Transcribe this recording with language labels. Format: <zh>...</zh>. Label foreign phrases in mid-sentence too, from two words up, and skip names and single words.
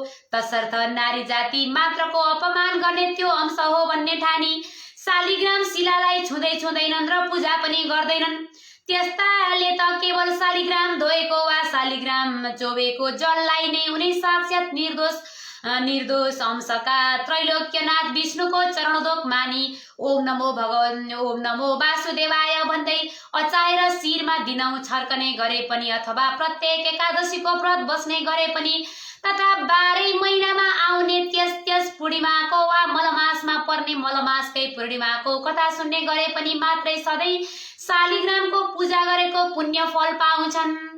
<ne>तसर्थ नारी जाति मात्रको अपमान गर्ने त्यो अंश हो भन्ने ठानी शालिग्राम शिलालाई छुँदैनन् र पूजा पनि गर्दैनन्। त्यस्ताले त केवल शालिग्राम धोएको वा शालिग्राम चोबेको जललाई नै उनी साक्षात निर्दोष अंशका त्रैलोक्यनाथ विष्णुको चरणोदक मानी</ne> <sa>ओम नमो वासुदेवाय</sa> <ne>भन्दै अचाएर शिरमा दिनौं छर्कने गरे पनि अथवा प्रत्येक एकादशीको व्रत बस्ने गरे पनि तथा 12 महिनामा आउने त्यस पूर्णिमाको वा मलमासमा पर्ने मलमासकै पूर्णिमाको कथा सुन्ने गरे पनि मात्रै सधैँ शालिग्रामको पूजा गरेको पुण्य फल पाउँछन्।</ne>